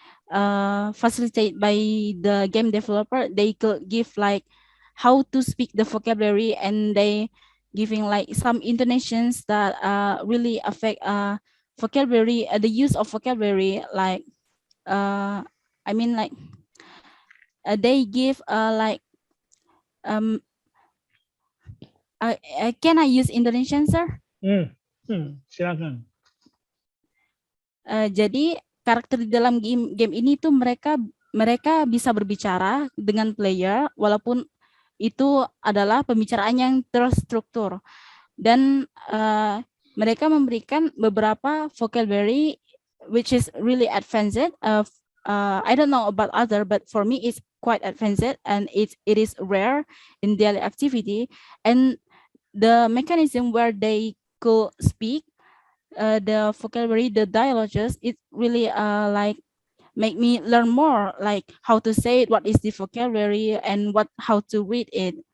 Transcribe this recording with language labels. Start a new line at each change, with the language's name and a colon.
English: Facilitated by the game developer, they could give like how to speak the vocabulary, and they giving like some intonations that really affect vocabulary, the use of vocabulary. Like uh, I mean like they give like um can I use Indonesian, sir?
Indonesian: hmm, silakan. Jadi karakter di dalam game ini tuh mereka mereka bisa berbicara dengan player walaupun itu adalah pembicaraan yang terstruktur, dan mereka memberikan beberapa vocabulary
English: which is really advanced. I don't know about other, but for me it's quite advanced, and it is rare in daily activity. And the mechanism where they could speak the vocabulary, the dialogues, it really like make me learn more, like how to say it, what is the vocabulary, and what how to read it.